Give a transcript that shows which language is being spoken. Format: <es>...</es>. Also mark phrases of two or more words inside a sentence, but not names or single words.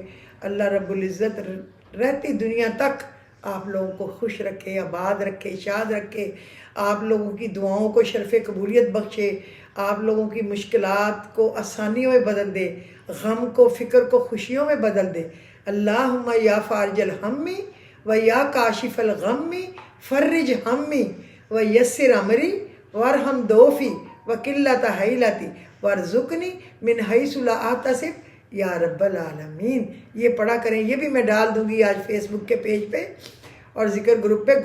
<ur>اللہ رب العزت رہتی دنیا تک آپ لوگوں کو خوش رکھے، آباد رکھے، شاد رکھے، آپ لوگوں کی دعاؤں کو شرف قبولیت بخشے، آپ لوگوں کی مشکلات کو آسانیوں میں بدل دے، غم کو فکر کو خوشیوں میں بدل دے۔</ur> <ar>اللہم یا فارج الہم و یا کاشف الغم فرج ہمی و یسر امری وارحم دوفی و قلت حیلتی وارزقنی من حیث لا احتسب یا رب العالمین۔</ar> <ur>یہ پڑھا کریں، یہ بھی میں ڈال دوں گی آج فیس بک کے پیج پہ اور ذکر گروپ پہ۔</ur>